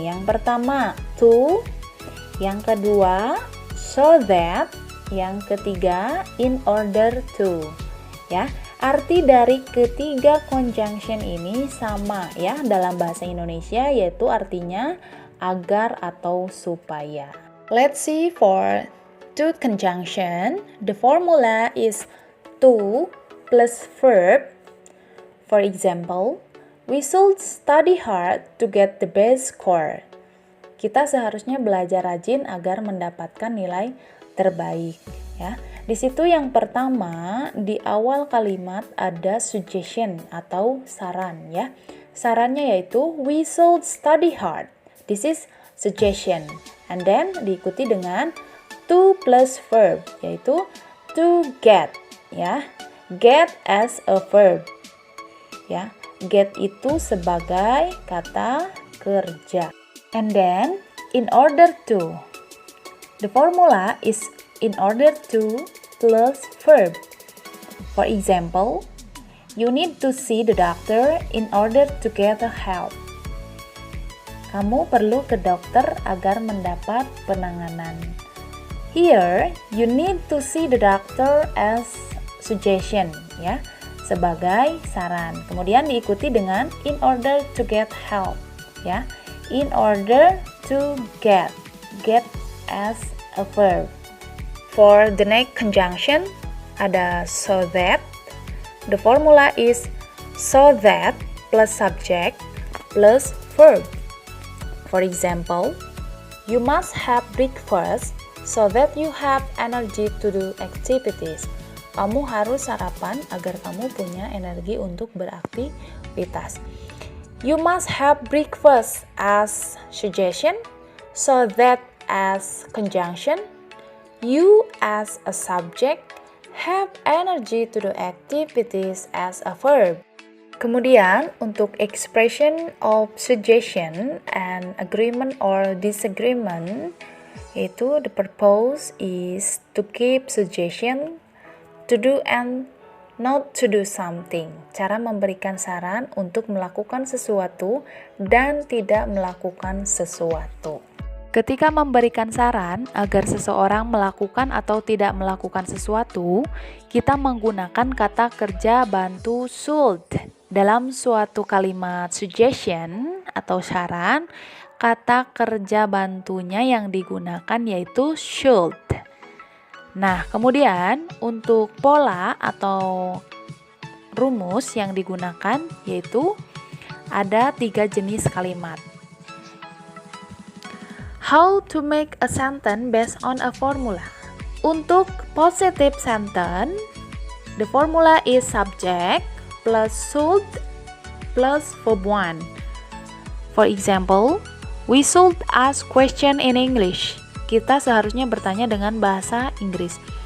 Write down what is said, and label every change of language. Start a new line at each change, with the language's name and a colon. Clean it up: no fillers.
Indonesian: Yang pertama to, yang kedua so that, yang ketiga in order to. Ya, arti dari ketiga conjunction ini sama ya dalam bahasa Indonesia, yaitu artinya agar atau supaya.
English: Let's see for to conjunction. The formula is to plus verb. For example, we should study hard to get the best score.
Indonesian: Kita seharusnya belajar rajin agar mendapatkan nilai terbaik ya. Di situ yang pertama, di awal kalimat ada suggestion atau saran ya. Sarannya yaitu
English: we should study hard. This is suggestion. And then
Indonesian: diikuti dengan
English: to plus verb, yaitu to get ya. Get as a verb.
Indonesian: Ya, get itu sebagai kata kerja.
English: And then in order to. The formula is in order to plus verb. For example, you need to see the doctor in order to get help.
Indonesian: Kamu perlu ke dokter agar mendapat penanganan.
English: Here, you need to see the doctor as suggestion ya,
Indonesian: sebagai saran. Kemudian diikuti dengan
English: in order to get help
Indonesian: ya.
English: In order to get as a verb. For the next conjunction ada so that. The formula is so that plus subject plus verb. For example, you must have breakfast so that you have energy to do activities.
Indonesian: Kamu harus sarapan agar kamu punya energi untuk beraktivitas.
English: You must have breakfast as suggestion, so that as conjunction, you as a subject, have energy to do activities as a verb.
Indonesian: Kemudian untuk
English: expression of suggestion and agreement or disagreement, itu the purpose is to keep suggestion to do and not to do something.
Indonesian: Cara memberikan saran untuk melakukan sesuatu dan tidak melakukan sesuatu. Ketika memberikan saran agar seseorang melakukan atau tidak melakukan sesuatu, kita menggunakan kata kerja bantu should. Dalam suatu kalimat suggestion atau saran, kata kerja bantunya yang digunakan yaitu should. Nah, kemudian untuk pola atau rumus yang digunakan yaitu ada 3 jenis kalimat.
English: How to make a sentence based on a formula.
Indonesian: Untuk
English: positive sentence, the formula is subject plus should plus verb 1. For example, we should ask question in English.
Indonesian: Kita seharusnya bertanya dengan bahasa Inggris.